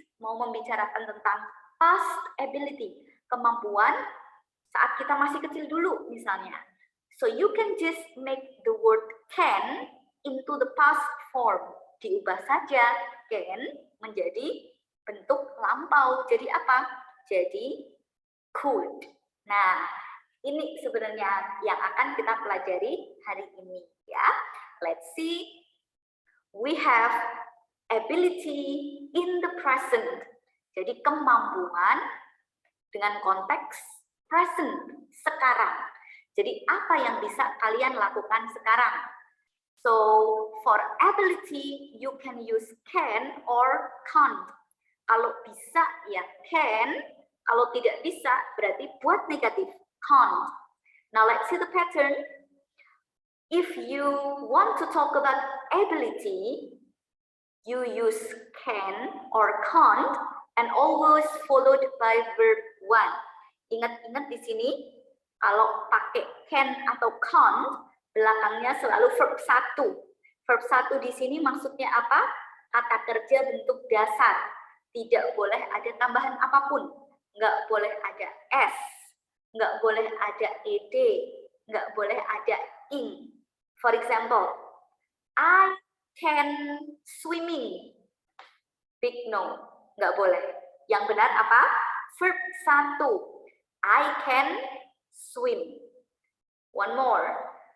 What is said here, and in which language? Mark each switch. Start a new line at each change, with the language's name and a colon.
Indonesian: Mau membicarakan tentang past ability, kemampuan saat kita masih kecil dulu misalnya.
English: So you can just make the word can into the past form.
Indonesian: Diubah saja can menjadi bentuk lampau. Jadi apa? Jadi could. Nah, ini sebenarnya yang akan kita pelajari hari ini ya.
English: Let's see. We have ability in the present.
Indonesian: Jadi kemampuan dengan konteks present, sekarang. Jadi apa yang bisa kalian lakukan sekarang?
English: So for ability you can use can or can't.
Indonesian: Kalau bisa ya can, kalau tidak bisa berarti buat negatif can't.
English: Now let's see the pattern. If you want to talk about ability, you use can or can't and always followed by verb one.
Indonesian: Ingat-ingat di sini, kalau pakai can atau can't, belakangnya selalu verb 1. Verb 1 di sini maksudnya apa? Kata kerja bentuk dasar. Tidak boleh ada tambahan apapun. Nggak boleh ada s, nggak boleh ada ed, nggak boleh ada ing.
English: For example, I can swimming. Big no,
Indonesian: nggak boleh. Yang benar apa? Verb 1.
English: I can swim. One more.